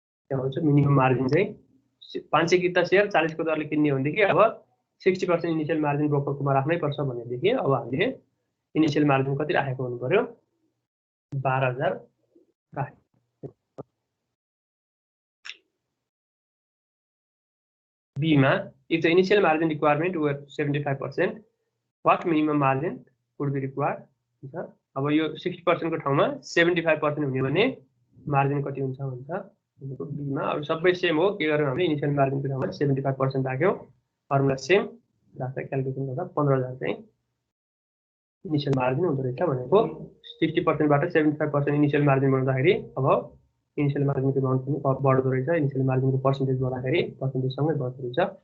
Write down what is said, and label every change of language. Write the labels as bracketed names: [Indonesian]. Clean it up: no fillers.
[Nepali] के आउँछ minimum margin चाहिँ 500 किता शेयर 40 को दरले किन्ने हो भनेदेखि अब 60% इनिशियल मार्जिन ब्रोकरकोमा राख्नै पर्छ भनेदेखि अब हामीले इनिशियल मार्जिन कति राखेको हुनु पर्यो 12000 राखेको। [English] B मा if the initial margin requirement were 75%, what minimum margin would be required? [Nepali] अब यो 60% को ठाउँमा 75% हुने भने मार्जिन कति हुन्छ भन्छ भनेको B मा अब सबै सेम हो के गर्यौं हामीले इनिशियल मार्जिन को ठाउँमा 75% राख्यौं फर्मुला सेम राख्दा क्याल्कुलेसन गर्दा 15000 चाहिँ इनिशियल मार्जिन हुँदो रहेछ भनेको 60% बाट 75% इनिशियल मार्जिन बनाउँदाखेरि अब इनिशियल मार्जिन को अमाउन्ट पनि बढ्दो रहेछ इनिशियल मार्जिन को पर्सेन्टेज बढ्दाखेरि पर्सेन्टेज सँगै बढ्दो रहेछ।